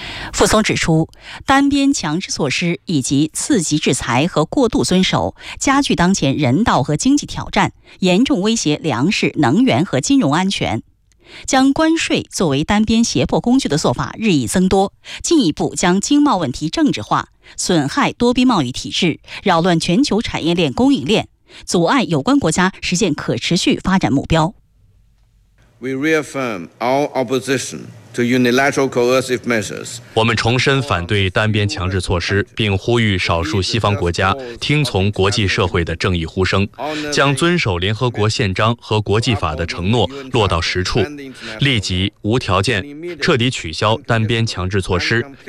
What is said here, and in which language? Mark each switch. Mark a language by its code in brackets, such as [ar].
[zh] 傅聪指出，单边强制措施以及次级制裁和过度遵守，加剧当前人道和经济挑战，严重威胁粮食、能源和金融安全。将关税作为单边胁迫工具的做法日益增多，进一步将经贸问题政治化，损害多边贸易体制，扰乱全球产业链供应链，阻碍有关国家实现可持续发展目标。 [en] We reaffirm our opposition. To unilateral coercive measures. [zh] 我们重申反对单边强制措施，并呼吁少数西方国家听从国际社会的正义呼声，将遵守联合国宪章和国际法的承诺落到实处，立即无条件彻底取消单边强制措施。